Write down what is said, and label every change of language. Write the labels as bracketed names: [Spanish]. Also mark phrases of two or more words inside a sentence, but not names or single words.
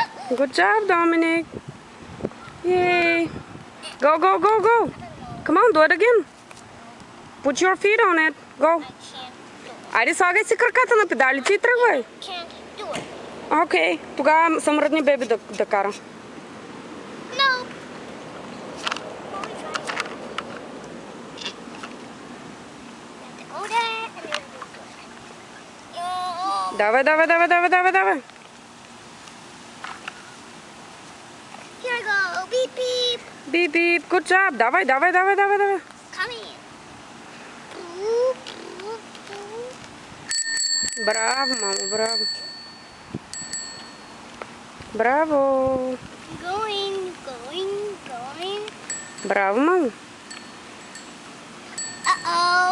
[English] Good job, Dominic. Yay. Go, go, go, go. Come on, do it again. Put your feet on it. Go. [Bulgarian] Айде, слагай си краката на педалите и тръгвай. Окей, тогава съм ръдни беби да кара. Давай, давай, давай, давай, давай, давай. [English] Here I go. Beep, beep. Beep, beep. Good job. [Bulgarian] Давай, давай, давай, давай, давай. [English] Coming. [Bulgarian] Браво, мамо, браво. Браво. [English] Going, going, going. [Bulgarian] Браво, мамо. Uh-oh.